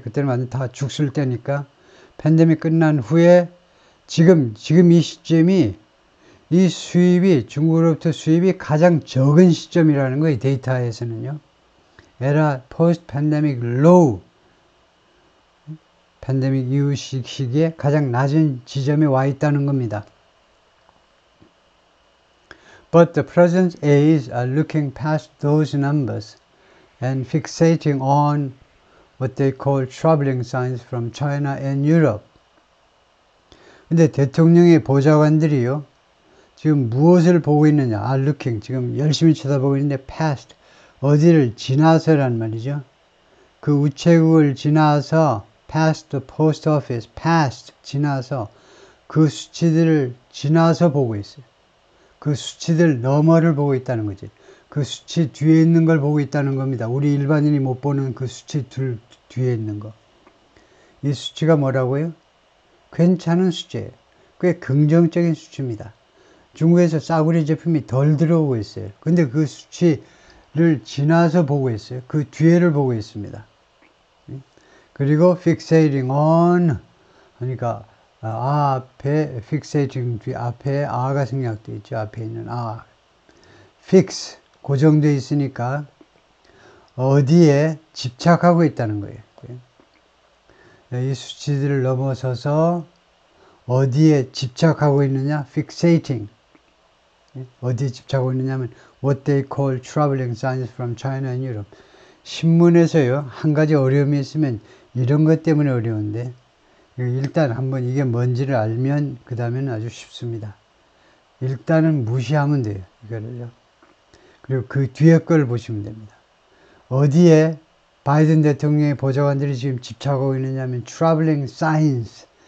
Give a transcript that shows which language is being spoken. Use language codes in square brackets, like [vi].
[ko] 그때는 완전 다 죽을 때니까. 팬데믹 끝난 후에 지금 이 시점이 이 수입이 중국으로부터 수입이 가장 적은 시점이라는 거예요. 데이터에서는요. 에라 포스트 팬데믹 로우 팬데믹 이후 시기에 가장 낮은 지점에 와 있다는 겁니다. [en] But the present aides are looking past those numbers and fixating on what they call troubling signs from China and Europe. [ko] 근데 대통령의 보좌관들이요. 지금 무엇을 보고 있느냐? [en] are looking. [ko] 지금 열심히 쳐다보고 있는데 [en] past. [ko] 어디를 지나서란 말이죠. 그 우체국을 지나서 [en] past the post office. past. [ko] 지나서 그 수치들을 지나서 보고 있어요. 그 수치들 너머를 보고 있다는 거지. 그 수치 뒤에 있는 걸 보고 있다는 겁니다. 우리 일반인이 못 보는 그 수치 뒤에 있는 거. 이 수치가 뭐라고요? 괜찮은 수치예요. 꽤 긍정적인 수치입니다. 중국에서 싸구려 제품이 덜 들어오고 있어요. 근데 그 수치를 지나서 보고 있어요. 그 뒤에를 보고 있습니다. 그리고 [en] fixating on [ko] 그러니까 앞에 fixating 뒤 앞에 아가 생략되어 있죠. 앞에 있는 fix 고정되어 있으니까 어디에 집착하고 있다는 거예요. 이 수치들을 넘어서서 어디에 집착하고 있느냐? [en] fixating. [ko] 어디에 집착하고 있느냐면 [en] what they call troubling signs from China and Europe. [ko] 신문에서요. 한 가지 어려움이 있으면 이런 것 때문에 어려운데 일단 한번 이게 뭔지를 알면 그 다음에는 아주 쉽습니다. 일단은 무시하면 돼요. 이거를요. 그리고 그 뒤에 걸 보시면 됩니다. 어디에 바이든 대통령의 보좌관들이 지금 집착하고 있느냐면 [en] troubling signs.